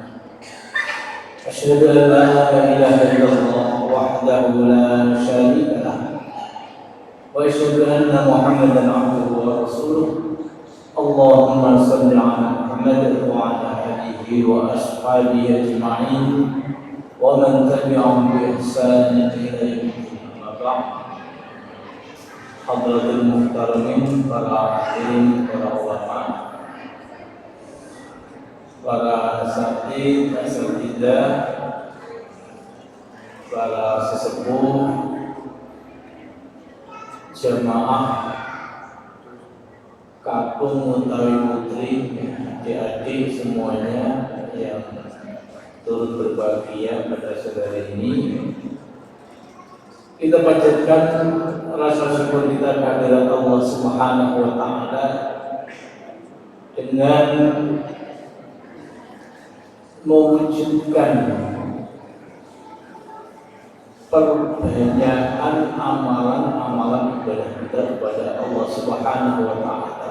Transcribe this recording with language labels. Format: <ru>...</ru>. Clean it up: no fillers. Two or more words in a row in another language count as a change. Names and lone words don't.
<ar>أشهد أن لا إله إلا الله وحده لا شريك له وأشهد أن محمدا عبده ورسوله. اللهم صل على محمد وعلى آله وأصحابه أجمعين ومن تبعهم بإحسان إلى يوم أما بعد. حضرات المحترمين,</ar> <id>para hadirin, para ulama, para asatidz, asatidzah, para sesepuh, jemaah</id> <jv>kakung utawi putri,</jv> <id>adik-adik semuanya yang turut berbahagia pada sore ini. Kita panjatkan rasa syukur kita kehadirat Allah</id> <ar>سبحانه وتعالى</ar> <id>dengan mewujudkan perbanyakan amalan-amalan ibadah kita kepada Allah</id> <ar>سبحانه وتعالى.</ar>